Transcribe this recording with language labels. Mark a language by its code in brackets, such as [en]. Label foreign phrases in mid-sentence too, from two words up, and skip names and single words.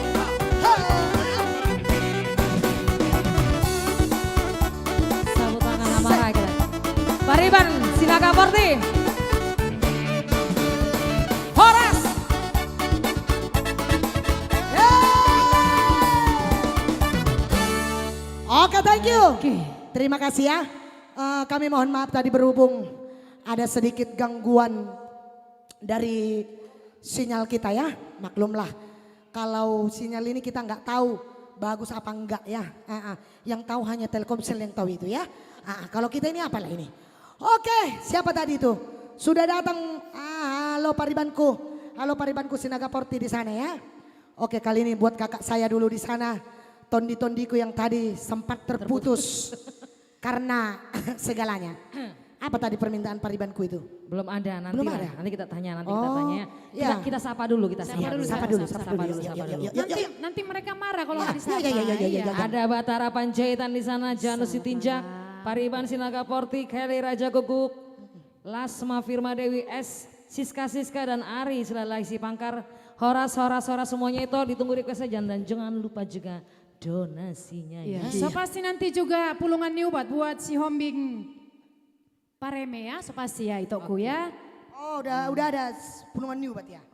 [id] Sabut tangan amarah kita. Pariban Sinaga Porti. Horas. [en] Oke, thank you. [id] Oke. Terima kasih ya. Kami mohon maaf tadi berhubung ada sedikit gangguan dari sinyal kita ya. Maklumlah kalau sinyal ini kita nggak tahu bagus apa enggak ya. Yang tahu hanya Telkomsel yang tahu itu ya. Kalau kita ini apalah ini. Oke, siapa tadi itu? Sudah datang. Halo paribanku. Halo paribanku Sinaga Porti di sana ya. Oke, kali ini buat kakak saya dulu di sana. Tondi-tondiku yang tadi sempat terputus karena segalanya. Apa tadi permintaan paribanku itu? Belum ada, nanti Belum lah. ada? Nanti kita tanya, nanti Oh, kita tanya. iya. Kita sapa dulu, kita Sapa sapa dulu, dulu. sapa dulu, sapa dulu. sapa dulu. Nanti nanti mereka marah kalau nggak Ya, disapa. ya. Iya. Ada Batara Panjaitan di sana, Janus Sitinjak, Pariban Sinaga Porti, Kelly Raja Guguk, Lasma Firma Dewi S, Siska dan Ari Selalaisi Pangkar, Horas semuanya itu ditunggu requestnya dan jangan lupa juga donasinya ya. So pasti nanti juga pulungan niubat buat si Hombing Pareme ya, so pasti ya itu ku ya. Oh, udah ada pulungan new bat ya.